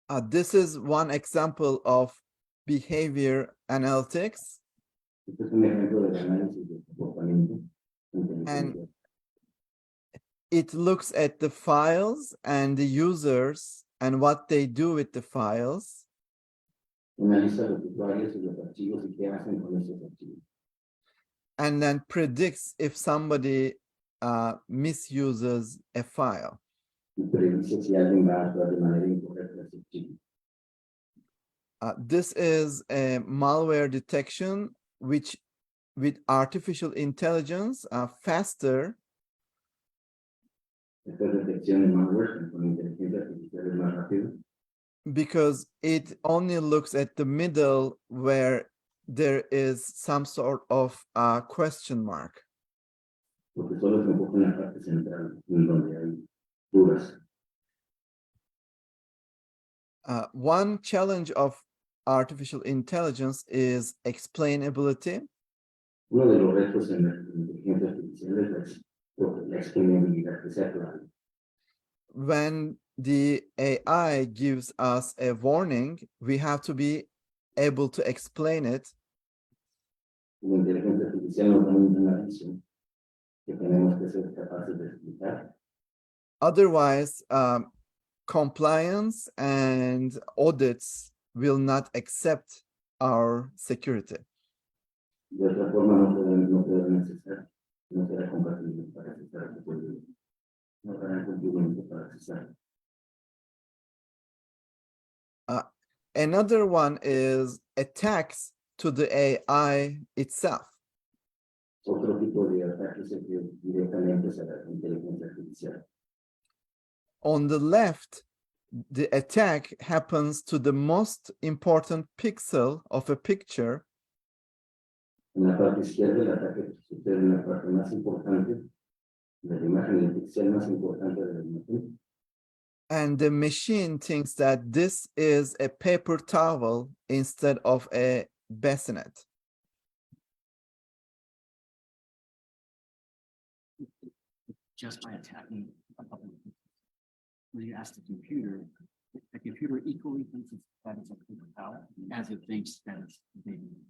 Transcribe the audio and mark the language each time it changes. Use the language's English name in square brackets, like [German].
[English] This is one example of behavior analytics. [Spanish] Este es un ejemplo del análisis de comportamiento. [English] And it looks at the files and the users and what they do with the files. [Spanish] Analiza los usuarios y los archivos y qué hacen con esos archivos. [English] And then predicts if somebody misuses a file. [Spanish] Y predice si alguien va a actuar de manera incorrecta ese archivo. [English] This is a malware detection, which with artificial intelligence faster. [Spanish] Esta detección de malware con inteligencia artificial es más rápido. [English] Because it only looks at the middle where there is some sort of question mark. [Spanish] Porque solo se enfoca en la parte central, en donde hay dudas. [English] One challenge of artificial intelligence is explainability. [Spanish] Uno de los retos en la inteligencia artificial es la explainabilidad, que sea claro. [English] When the AI gives us a warning, we have to be able to explain it. [Spanish] La inteligencia artificial nos da un aviso que tenemos que ser capaces de explicar. [English] Otherwise, compliance and audits will not accept our security. [Spanish] De otra forma, no pueden accesar, no será compatible para accesar, no harán cumplimiento para accesar. [English] Another one is attacks to the AI itself. [Spanish] Otro tipo de ataque es el que directamente es a la inteligencia artificial. [English] On the left, the attack happens to the most important pixel of a picture. [Spanish] En la parte izquierda, el ataque sucede en la parte más importante de la imagen, el pixel más importante de la imagen. [English] And the machine thinks that this is a paper towel instead of a bassinet. Just by attacking a couple of people. When you ask the computer equally thinks that it's a paper towel as it thinks that it's a baby.